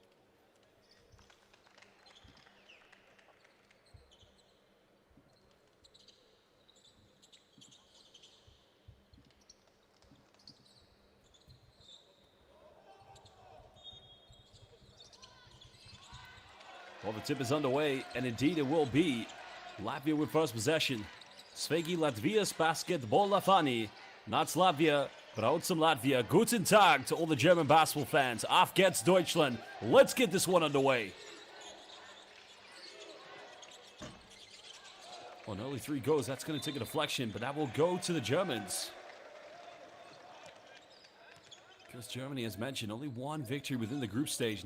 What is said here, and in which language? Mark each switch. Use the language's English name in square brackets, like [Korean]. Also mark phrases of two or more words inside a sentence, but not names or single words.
[English] Well, the tip is underway, and indeed it will be. Latvia with first possession. [Latvian] Sveiki Latvijas basketbola fani. [English] Not Latvia, Braucam Latvia. [German] Guten Tag [English] to all the German basketball fans. [German] Auf geht's Deutschland. [English] Let's get this one underway. Well, an early three goes. That's going to take a deflection, but that will go to the Germans. Because Germany, as mentioned, only one victory within the group stage.